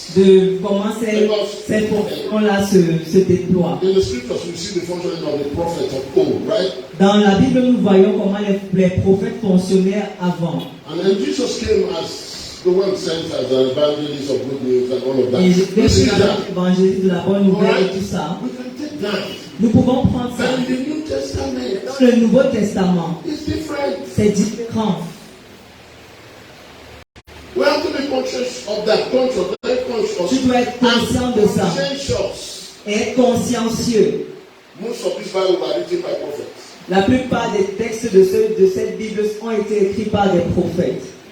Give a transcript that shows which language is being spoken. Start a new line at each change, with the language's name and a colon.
French: De comment ces fonctions-là se déploient.
English: In the scriptures, we see the functioning of the prophets of old, right?
French: Dans la Bible, nous voyons comment les prophètes fonctionnaient avant.
English: And then Jesus came as the one sent as an evangelist of good news and all of that.
French: Et Jésus est l'évangéliste de la bonne nouvelle et tout ça.
English: We can take that.
French: Nous pouvons prendre ça.
English: And the New Testament.
French: Dans le Nouveau Testament, c'est différent.
English: We have to be conscious of that. Very conscious.
French: Tu dois être conscient de ça. Et être consciencieux.
English: Most of these Bibles are written by prophets.
French: La plupart des textes de cette Bible ont été écrits par des prophètes.